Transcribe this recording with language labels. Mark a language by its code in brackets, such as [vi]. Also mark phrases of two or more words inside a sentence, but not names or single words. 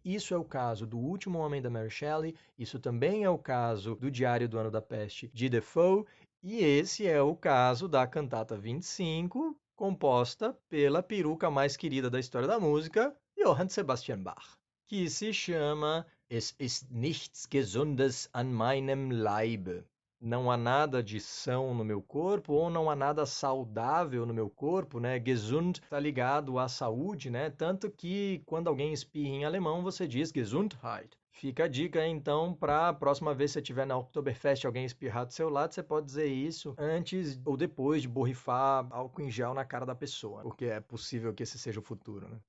[pt] Isso é o caso do Último Homem da Mary Shelley, isso também é o caso do Diário do Ano da Peste de Defoe, e esse é o caso da cantata 25, composta pela peruca mais querida da história da música, Johann Sebastian Bach, que se chama Es ist nichts Gesundes an meinem Leibe. Não há nada de são no meu corpo, ou não há nada saudável no meu corpo, né? Gesund está ligado à saúde, né? Tanto que quando alguém espirra em alemão, você diz Gesundheit. Fica a dica, então, para a próxima vez que você estiver na Oktoberfest e alguém espirrar do seu lado, você pode dizer isso antes ou depois de borrifar álcool em gel na cara da pessoa, porque é possível que esse seja o futuro, né?